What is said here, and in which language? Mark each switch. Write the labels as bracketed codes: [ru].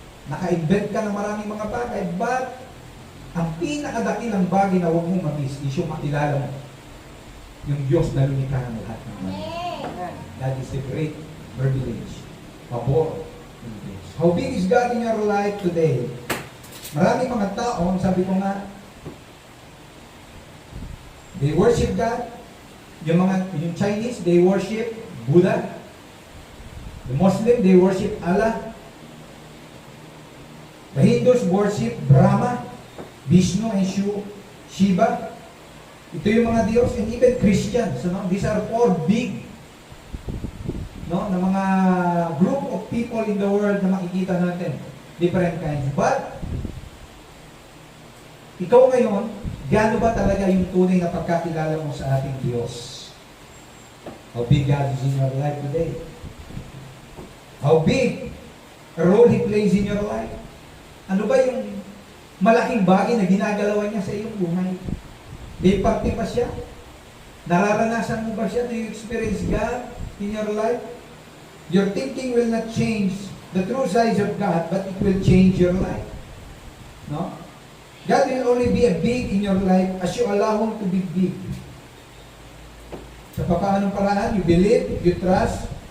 [tl] Naka-invent ka ng maraming mga bagay, but ang pinakadakilang bagay na huwag mong mamiss is yung makilala mo yung Diyos na lumikha ng lahat ng bagay. [en] That is the great privilege. [tl] Pabor ng Diyos. [en] How big is God in your life today? [tl] Maraming mga tao, sabi ko nga, [en] they worship God. Yung Chinese, they worship Buddha. The Muslim, they worship Allah. The Hindus worship Brahma, Vishnu, and Shiva. [tl] Ito yung mga Diyos, [en] and even Christians. No? These are 4 big, no, na mga group of people in the world [tl] na makikita natin. [en] Different kinds. [tl] But, ikaw ngayon, gaano ba talaga yung tunay na pagkakilala mo sa ating Diyos? [en] How big God is in your life today? How big a role He plays in your life? [tl] Ano ba yung malaking bagay na ginagalawan niya sa iyong buhay? May parte pa siya? Nararanasan mo ba siya? [en] Do you experience God in your life? Your thinking will not change the true size of God, but it will change your life. No? God will only be a big in your life as you allow Him to be big. [tl] Sa paanong paraan, [en] you believe, you trust,